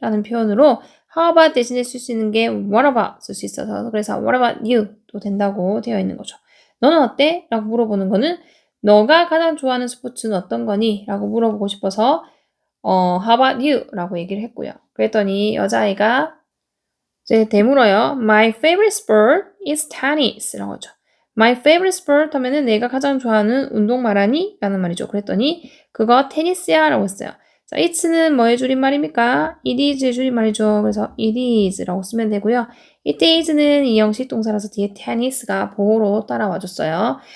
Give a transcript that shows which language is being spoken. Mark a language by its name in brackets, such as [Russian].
[Korean] 라는 표현으로 How about 대신에 쓸 수 있는 게 What about 쓸 수 있어서 그래서 [English] What about you? [Korean] 도 된다고 되어 있는 거죠. 너는 어때? 라고 물어보는 거는 너가 가장 좋아하는 스포츠는 어떤 거니? 라고 물어보고 싶어서 [English] How about you? [Korean] 라고 얘기를 했고요. 그랬더니 여자아이가 이제 되물어요. [English] My favorite sport is tennis. [Korean] 라고 하죠. [English] My favorite sport [Korean] 하면은 내가 가장 좋아하는 운동 말하니? 라는 말이죠. 그랬더니 그거 테니스야 라고 했어요. 자, it's는 뭐의 줄임말입니까? it is의 줄임말이죠. 그래서 it is 라고 쓰면 되고요. it is는 이형식 동사라서 뒤에 tennis가 보호로 따라와 줬어요.